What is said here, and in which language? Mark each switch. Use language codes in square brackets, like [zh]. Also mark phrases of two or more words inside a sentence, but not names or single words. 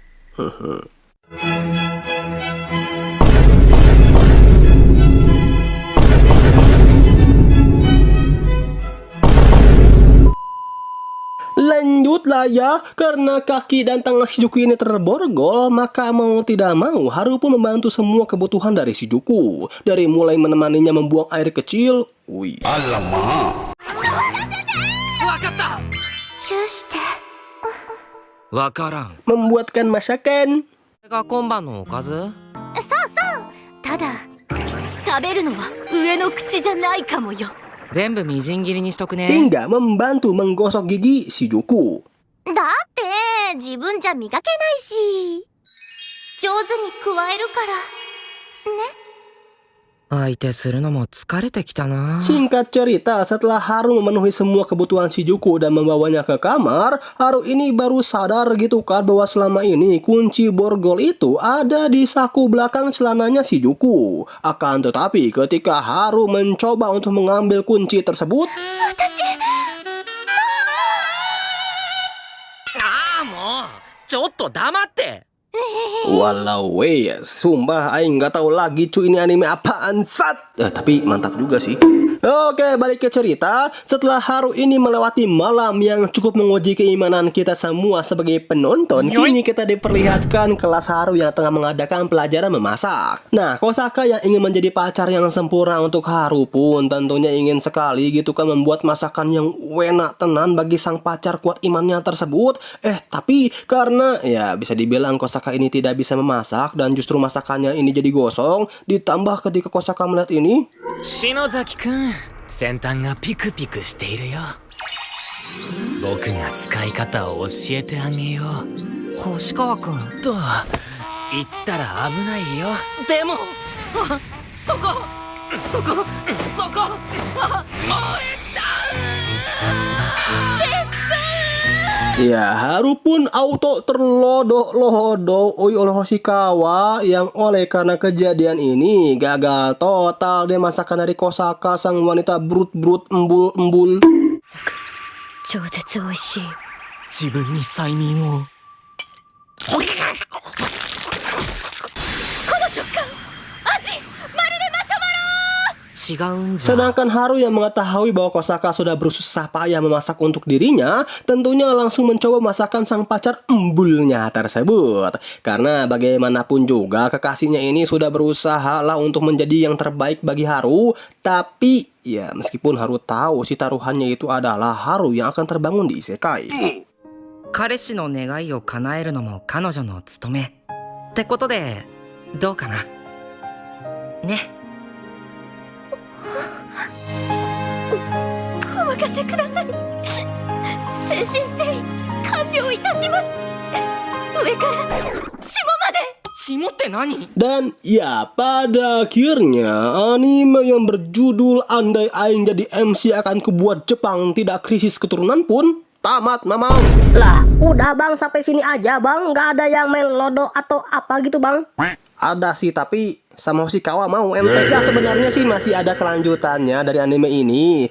[id] Lanjutlah ya, karena kaki dan tangan Shizuku ini terborgol, maka mau tidak mau Haru pun membantu semua kebutuhan dari Shizuku. Dari mulai menemaninya membuang air kecil, Alamak. [ja] わかった！わからん. [id] membuatkan masakan, [ja] これが今晩のおかず？ただ食べるのは上の口じゃないかもよ。全部みじん切りにしとくね。 [id] hingga membantu menggosok gigi Shizuku. [ja] だって自分じゃ磨けないし、上手に加えるからね。相手するのも疲れてきたな。 [id] Singkat cerita, setelah Haru memenuhi semua kebutuhan Shizuku dan membawanya ke kamar, Haru ini baru sadar gitu kan bahwa selama ini kunci borgol itu ada di saku belakang celananya Shizuku. Akan tetapi ketika Haru mencoba untuk mengambil kunci tersebut, [ja] ああ、もうちょっと黙って。 [id] walau weh, sumpah aing nggak tahu lagi cuy ini anime apaan sat. Tapi mantap juga sih. Oke, balik ke cerita. Setelah Haru ini melewati malam yang cukup menguji keimanan kita semua sebagai penonton, kini kita diperlihatkan kelas Haru yang tengah mengadakan pelajaran memasak. Nah, Kosaka yang ingin menjadi pacar yang sempurna untuk Haru pun tentunya ingin sekali gitu kan membuat masakan yang enak tenan bagi sang pacar kuat imannya tersebut. Tapi karena ya bisa dibilang Kosaka ini tidak bisa memasak dan justru masakannya ini jadi gosong, ditambah ketika Kosaka melihat ini, [ja] 篠崎くん、先端がピクピクしているよ。僕が使い方を教えてあげよう。星川くん。と言ったら危ないよ。でも、そこ、 [id] ya Haru pun auto terlodok-lodok oleh Hoshikawa, yang oleh karena kejadian ini gagal total deh masakan dari Kosaka, sang wanita brut-brut embul-embul. [ja] 超絶美味しい。自分に催眠を。この食感、味まるでマシュマロ。違うんじゃ。 [id] Sedangkan Haru yang mengetahui bahwa Kosaka sudah berusaha payah memasak untuk dirinya, tentunya langsung mencoba masakan sang pacar embulnya tersebut. Karena bagaimanapun juga kekasihnya ini sudah berusaha lah untuk menjadi yang terbaik bagi Haru. Tapi ya meskipun Haru tahu si taruhannya itu adalah Haru yang akan terbangun di isekai. [ja] 彼氏の願いを叶えるのも彼女の務め。ってことで、どうかな。ね。お任せください。誠心誠意看病いたします。上から下まで。下って何？ [id] Dan ya pada akhirnya anime yang berjudul Andai Aing Jadi MC Akan Kubuat Jepang Tidak Krisis Keturunan pun tamat, Mamang. Lah, udah bang, sampai sini aja bang. Nggak ada yang main lodo atau apa gitu bang? Ada sih, tapi sama Hoshikawa mau ente. Ya sebenarnya sih masih ada kelanjutannya dari anime ini.